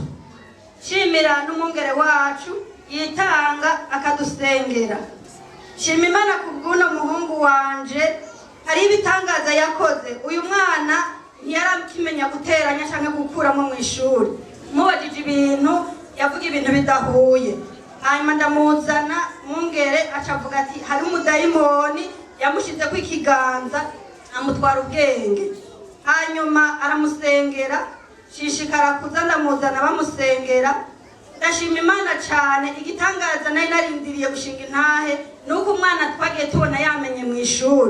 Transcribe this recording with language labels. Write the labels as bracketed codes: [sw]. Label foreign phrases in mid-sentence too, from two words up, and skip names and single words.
[rn] Shimira n'umwungere wacu yitanga akadusengera. Shima Imana ku bw'uno muhungu wanje hari ibitangaza yakoze. Uyu mwana ntiyarakimenya guteranya cyangwa gukuramo mu ishuri. Mubajije ibintu yavuga ibintu bidahuye. Hanyuma ndamuzana mwungere acavuga ati hari umudayimoni yamushize ku ikiganza amutwara ubwenge. Hanyuma aramusengera shishikara kuza ndamuzana bamusengera. Ndashima Imana cyane. Igitangaza nari narindiriye gushinga intahe nuko umwana twagiye tubona yamenye mu ishuri.